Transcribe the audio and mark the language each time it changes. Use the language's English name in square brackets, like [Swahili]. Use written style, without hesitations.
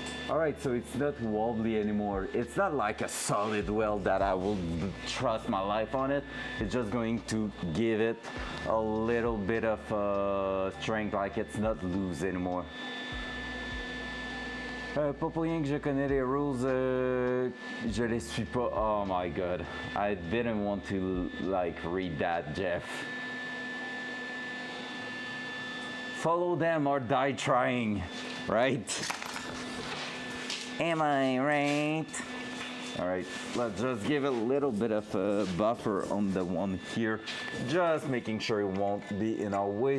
[English] All right, so it's not wobbly anymore. It's not like a solid weld that I will trust my life on it. It's just going to give it a little bit of strength, like it's not loose anymore. [French] Pas pour rien que je connais les rules, je les suis pas. [English] Oh my god, I didn't want to like read that, Jeff. Follow them or die trying, right? Am I right? All right, let's just give it a little bit of a buffer on the one here, just making sure it won't be in our way.